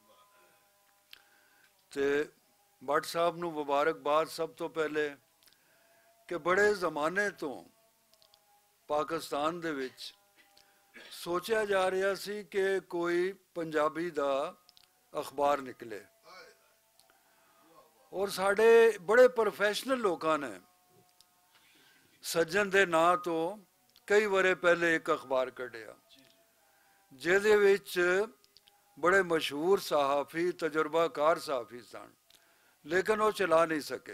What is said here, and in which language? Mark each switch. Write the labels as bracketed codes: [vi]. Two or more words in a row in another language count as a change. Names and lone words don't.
[pa] ਤੇ ਭੱਟ ਸਾਹਿਬ ਨੂੰ ਮੁਬਾਰਕਬਾਦ ਸਭ ਤੋਂ ਪਹਿਲੇ ਕਿ ਬੜੇ ਜ਼ਮਾਨੇ ਤੋਂ ਪਾਕਿਸਤਾਨ ਦੇ ਵਿੱਚ ਸੋਚਾ ਜਾ ਰਿਹਾ ਸੀ ਕਿ ਕੋਈ ਪੰਜਾਬੀ ਦਾ ਅਖ਼ਬਾਰ ਨਿਕਲੇ ਔਰ ਸਾਡੇ ਬੜੇ ਪ੍ਰੋਫੈਸ਼ਨਲ ਲੋਕਾਂ ਨੇ ਸੱਜਣ ਦੇ ਨਾਂ ਤੋਂ ਕਈ ਵਾਰੇ ਪਹਿਲੇ ਇੱਕ ਅਖਬਾਰ ਕੱਢਿਆ ਜਿਹਦੇ ਵਿੱਚ ਬੜੇ ਮਸ਼ਹੂਰ ਸਹਾਫੀ ਤਜਰਬਾਕਾਰ ਸਹਾਫੀ ਸਨ, ਲੇਕਿਨ ਉਹ ਚਲਾ ਨਹੀਂ ਸਕੇ।